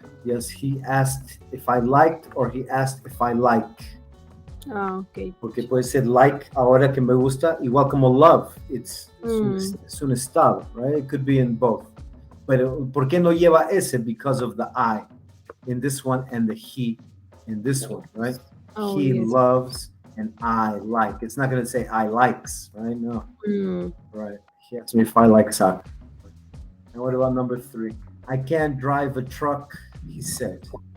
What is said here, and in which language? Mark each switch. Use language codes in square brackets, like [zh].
[en] Yes, he asked if I liked, or he asked if I like. Okay. [es] Porque puede ser like ahora que me gusta, igual como love. Es un estado, [en] right? It could be in both. [es] Pero ¿por qué no lleva ese? [en] Because of the I in this one and the he in this one, right? He loves and I like. It's not going to say I likes, right? No. Right. He asked me if I like soccer. And what about number 3? I can't drive a truck, he said.